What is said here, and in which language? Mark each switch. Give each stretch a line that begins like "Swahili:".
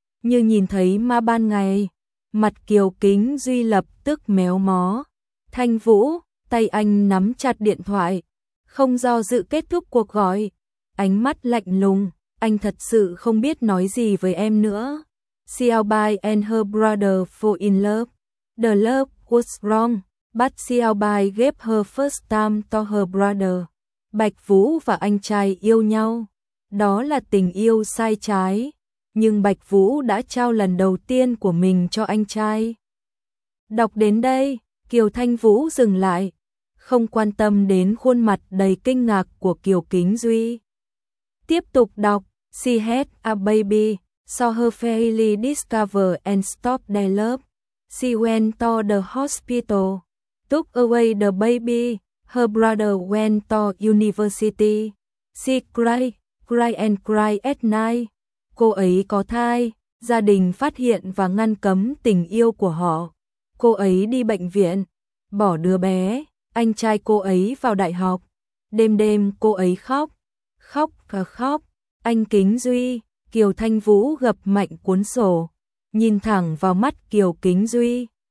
Vietnamese: Như nhìn thấy ma ban ngày. Mặt Kiều Kính Duy lập tức méo mó. Thanh Vũ. Tay anh nắm chặt điện thoại, không do dự kết thúc cuộc gọi. Ánh mắt lạnh lùng, anh thật sự không biết nói gì với em nữa.
English: Xiaobai and her brother fall in love. The love was wrong, but Xiaobai gave her first time to her brother.
Vietnamese: Bạch Vũ và anh trai yêu nhau. Đó là tình yêu sai trái. Nhưng Bạch Vũ đã trao lần đầu tiên của mình cho anh trai. Đọc đến đây. Kiều Thanh Vũ dừng lại, không quan tâm đến khuôn mặt đầy kinh ngạc của Kiều Kính Duy. Tiếp tục đọc,
English: she had a baby, so her family discovered and stopped their love. She went to the hospital. took away the baby. Her brother went to university. She cried, cried and cried at night.
Vietnamese: Cô ấy có thai. Gia đình phát hiện và ngăn cấm tình yêu của họ. Cô ấy đi bệnh viện, bỏ đứa bé. Anh trai cô ấy vào đại học. Đêm đêm cô ấy khóc, khóc và khóc. Anh Kính Duy, Kiều Thanh Vũ gập mạnh cuốn sổ, nhìn thẳng vào mắt Kiều Kính Duy.